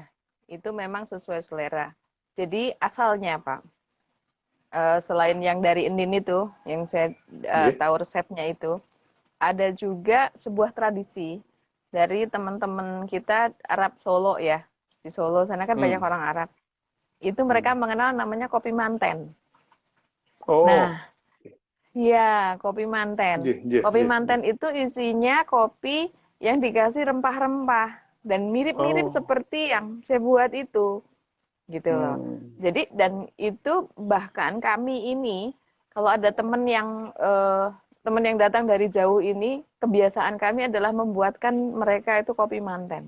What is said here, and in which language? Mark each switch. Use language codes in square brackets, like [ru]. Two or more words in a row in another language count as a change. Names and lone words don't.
[id] Itu memang sesuai selera. Jadi asalnya, Pak, selain yang dari Indin itu, yang saya Ye. tahu resepnya itu, ada juga sebuah tradisi dari teman-teman kita Arab Solo ya. Di Solo sana kan banyak Hmm. orang Arab. Itu mereka mengenal namanya kopi manten. Oh, Nah, Ya, kopi manten. [jv] Nggih, nggih, [id] Kopi [jv] nggih, nggih. [id] manten itu isinya kopi yang dikasih rempah-rempah dan mirip-mirip Oh, seperti yang saya buat itu, gitu loh. hmm, Jadi dan itu bahkan kami ini kalau ada teman yang datang dari jauh ini, kebiasaan kami adalah membuatkan mereka itu kopi manten.